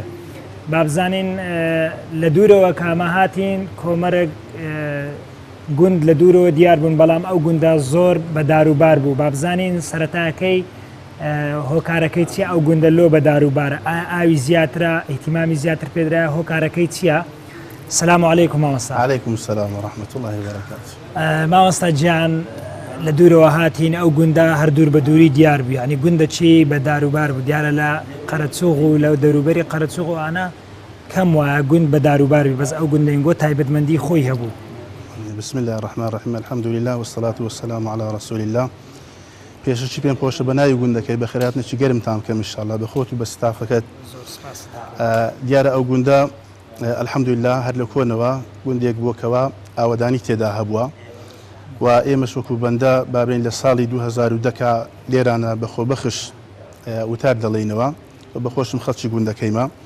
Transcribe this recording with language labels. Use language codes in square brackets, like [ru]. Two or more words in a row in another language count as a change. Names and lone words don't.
[ckb] بابزانین لە دوورەوە کامە هاتین کۆمەرێک گوند لە دوورەوە دیار بوون، بەڵام ئەو گوندە زۆر بە داروبار بوو. بابزانین سەرەتاکەی هۆکارەکەی چیە؟ ئەو گوندە لۆ بە داروبارە، ئاوی زیاترە، ئیهتیمامی زیاتر پێدرایە، هۆکارەکەی چییە؟ [ar] السلام عليكم مامۆستا. عليكم السلام ورحمة الله وبركاته. [ckb] مامۆستا گیان لە دوورەوە هاتین، ئەو گوندە هەر دوور بە دووری دیار بوو، ینی گوندە چی بە داروبار بوو، دیارە لە قەرەچووغ و لەو دەوروبەری قەرەچووغ وانە کەم وایە گوند بە داروبار بوو، بەس ئەو گوندەنگۆ تایبەتمەندی خۆی هەبوو. [ar] بسم الله الرحمن الرحيم، الحمد لله والصلاة والسلام على رسول الله. [ckb] پێشەچی پێم خۆشە بە ناوی گوندەکەی بە خێراتنێکی گەرمتان بکەم ئینشاءالله بە خۆت و بە ستافەکەت. دیارە ئەو گوندە الحمدلله هەر لە کۆنەوە گوندێک بووکەوە ئاوەدانی تێدا هەبووە و ئێمەش وەکو بەندە بابین لە ساڵی 2010 لێرانە بەخۆ بەخش وتار دەڵێنەوە و بەخۆشم خەڵکی گوندەکەیمە.